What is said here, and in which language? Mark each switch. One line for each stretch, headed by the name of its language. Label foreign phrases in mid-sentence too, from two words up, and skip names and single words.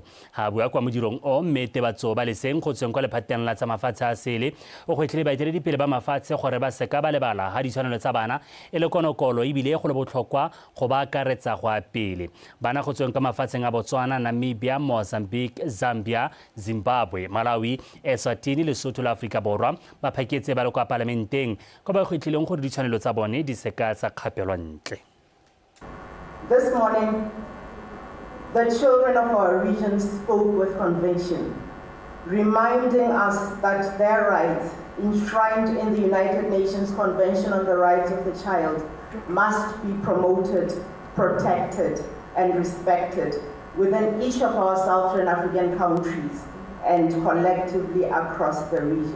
Tswana: Ha bua kwa modirong o mme Tebatso ba leseng go tsweng kwa lephateng la tsa mafatshe a sele o gwetlhile baeteledipele ba mafatshe gore ba seka ba lebala ga ditshwanelo tsa bana e le konokolo ebile go le botlhokwa go ba akaretsa go a pele. Bana go tsweng ka mafatsheng a Botswana, Namibia, Mozambique, Zambia, Zimbabwe, Malawi, Eswatini le Lesotho la Afrika Borwa ba phaketse ba le kwa parlamenteng go ba gwetlhileng gore ditshwanelo tsa bone di seka tsa kgapelwa ntle.
English: This morning, the children of our region spoke with conviction, reminding us that their rights, enshrined in the United Nations Convention on the Rights of the Child, must be promoted, protected, and respected within each of our Southern African countries and collectively across the region.